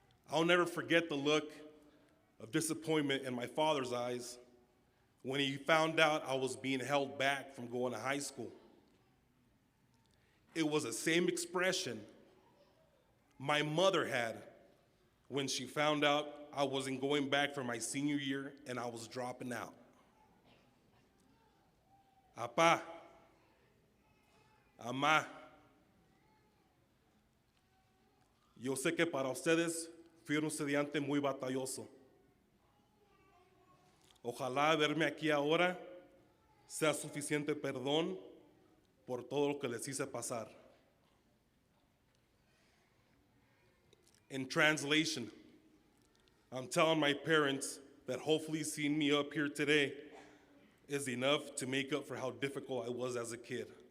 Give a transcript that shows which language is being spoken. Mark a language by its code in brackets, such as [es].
[en] I'll never forget the look of disappointment in my father's eyes when he found out I was being held back from going to high school. It was the same expression my mother had when she found out I wasn't going back for my senior year and I was dropping out. [es] Apá, Amá, yo sé que para ustedes fui un estudiante muy batalloso. Ojalá verme aquí ahora sea suficiente perdón por todo lo que les hice pasar. [en] In translation, I'm telling my parents that hopefully seeing me up here today is enough to make up for how difficult I was as a kid.